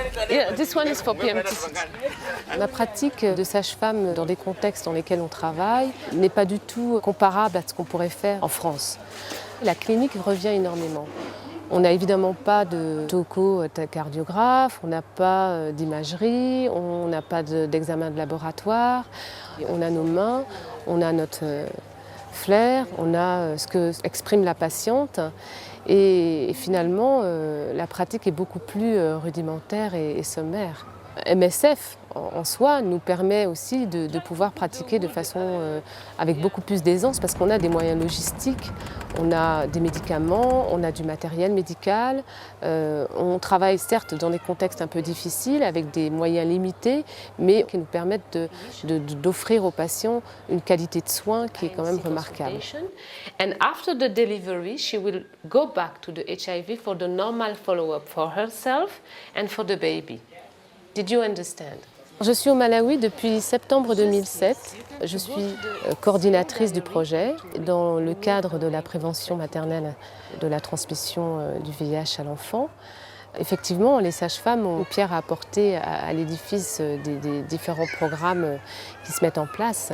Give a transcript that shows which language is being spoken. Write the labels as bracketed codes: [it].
[en] Yeah, this one is for PMTCT. [fr] Ma pratique de sage-femme dans des contextes dans lesquels on travaille n'est pas du tout comparable à ce qu'on pourrait faire en France. La clinique revient énormément. On n'a évidemment pas de toco-cardiographe, on n'a pas d'imagerie, on n'a pas d'examen de laboratoire. On a nos mains, on a notre flair, on a ce que exprime la patiente. Et finalement, la pratique est beaucoup plus rudimentaire et sommaire. MSF, en soi, nous permet aussi de pouvoir pratiquer de façon avec beaucoup plus d'aisance parce qu'on a des moyens logistiques, on a des médicaments, on a du matériel médical. On travaille certes dans des contextes un peu difficiles avec des moyens limités, mais qui nous permettent d'offrir aux patients une qualité de soins qui est quand même remarquable. [en] And after the delivery, she will go back to the HIV for the normal follow-up for herself and for the baby. Did you understand? [fr] Je suis au Malawi depuis septembre 2007. Je suis coordinatrice du projet dans le cadre de la prévention maternelle de la transmission du VIH à l'enfant. Effectivement, les sages-femmes ont une pierre à apporter à l'édifice des différents programmes qui se mettent en place.